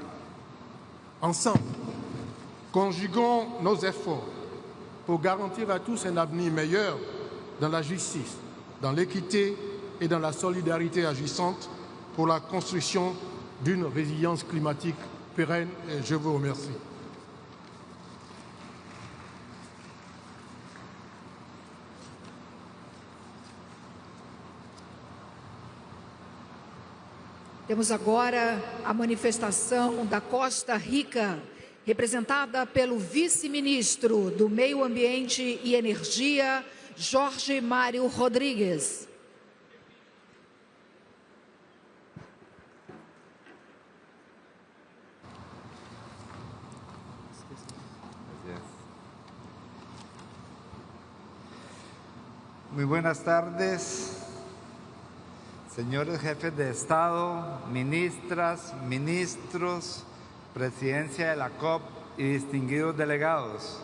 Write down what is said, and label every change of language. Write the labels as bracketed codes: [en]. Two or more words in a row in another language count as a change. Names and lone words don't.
[fr] Ensemble, conjuguons nos efforts pour garantir à tous un avenir meilleur dans la justice, dans l'équité et dans la solidarité agissante pour la construction d'une résilience climatique pérenne. Et je vous remercie. [pt] Temos agora a manifestação da Costa Rica, representada pelo vice-ministro do Meio Ambiente e Energia, Jorge Mário Rodrigues. [es] Muy buenas tardes, señores jefes de Estado, ministras, ministros, presidencia de la COP y distinguidos delegados.